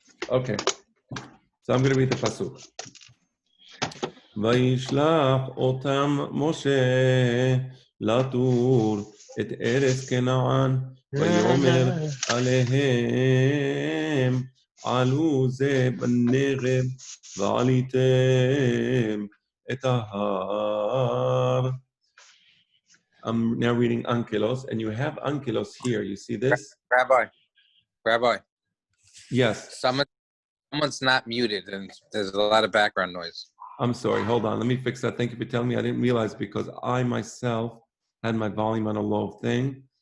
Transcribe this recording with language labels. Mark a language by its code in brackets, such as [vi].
[en] Okay, so I'm going to read the pasuk. [he] וישלח אותם משה לתור את ארץ כנען ויאמר עליהם עלו זה בנגב ועליתם את ההר. [en] I'm now reading Ankelos, and you have Ankelos here. You see this? Rabbi. Yes. Someone's not muted, and there's a lot of background noise. I'm sorry. Hold on. Let me fix that. Thank you for telling me. I didn't realize because I myself had my volume on a low thing.